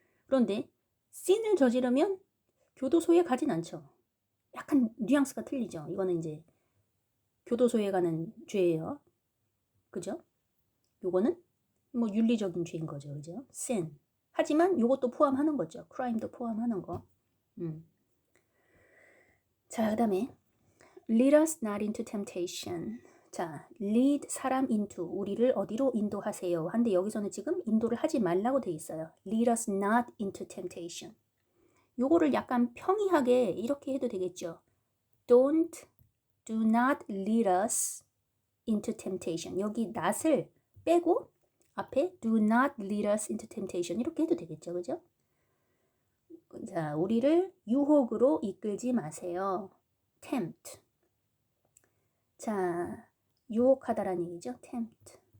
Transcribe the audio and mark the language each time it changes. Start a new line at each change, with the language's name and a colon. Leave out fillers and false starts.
Korean: 그런데 sin을 저지르면 교도소에 가진 않죠. 약간 뉘앙스가 틀리죠. 이거는 이제 교도소에 가는 죄예요. 그죠? 요거는 뭐 윤리적인 죄인 거죠. 그죠? sin. 하지만 요것도 포함하는 거죠. crime도 포함하는 거.
English: 자, 그다음에 lead us not into temptation.
Korean: 자, lead 사람 into 우리를 어디로 인도하세요. 한데 여기서는 지금 인도를 하지 말라고 돼 있어요.
English: lead us not into temptation.
Korean: 요거를 약간 평이하게 이렇게 해도 되겠죠.
English: do not lead us into temptation.
Korean: 여기 not을 빼고 앞에
English: do not lead us into temptation
Korean: 이렇게 해도 되겠죠. 그죠? 자, 우리를 유혹으로 이끌지 마세요.
English: tempt.
Korean: 자, 유혹하다라는 얘기죠.
English: tempt.